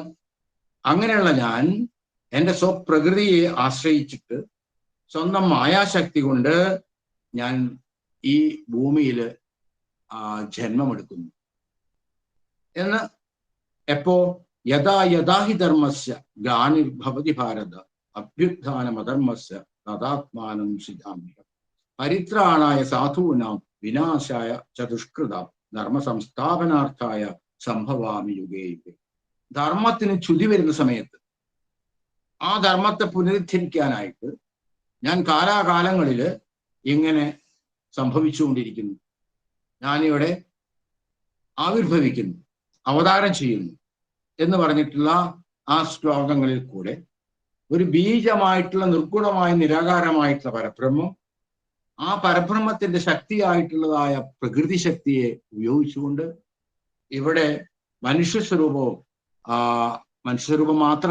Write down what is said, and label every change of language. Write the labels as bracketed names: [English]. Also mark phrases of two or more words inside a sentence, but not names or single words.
[Malayalam] അങ്ങനെയുള്ള ഞാൻ എൻ്റെ സ്വപ്രകൃതിയെ ആശ്രയിച്ചിട്ട് സ്വന്തം മായാശക്തി കൊണ്ട് ഞാൻ ഈ ഭൂമിയിൽ ജന്മമെടുക്കുന്നു എന്ന് എപ്പോ [Sanskrit] യഥാ യഥാഹി ധർമ്മസ്യ ഗ്ലാനിർഭവതി ഭാരത അഭ്യുത്ഥാനമധർമ്മസ്യ തഥാത്മാനം സൃജാമ്യഹം പരിത്രാണായ സാധൂനാം വിനാശായ ചതുഷ്കൃത ധർമ്മ സംസ്ഥാപനാർത്ഥായ സംഭവാമി യുഗേ യുഗേ. [Malayalam] ധർമ്മത്തിന് ചുതി വരുന്ന സമയത്ത് ആ ധർമ്മത്തെ പുനരുദ്ധരിക്കാനായിട്ട് ഞാൻ കാലാകാലങ്ങളിൽ ഇങ്ങനെ സംഭവിച്ചുകൊണ്ടിരിക്കുന്നു. ഞാനിവിടെ ആവിർഭവിക്കുന്നു, അവതാരം ചെയ്യുന്നു എന്ന് പറഞ്ഞിട്ടുള്ള ആ ശ്ലോകങ്ങളിൽ കൂടെ ഒരു ബീജമായിട്ടുള്ള നിർഗുണമായ നിരാകാരമായിട്ടുള്ള പരബ്രഹ്മം, ആ പരബ്രഹ്മത്തിന്റെ ശക്തിയായിട്ടുള്ളതായ പ്രകൃതി ശക്തിയെ ഉപയോഗിച്ചുകൊണ്ട് ഇവിടെ മനുഷ്യസ്വരൂപവും മനുഷ്യസ്വരൂപം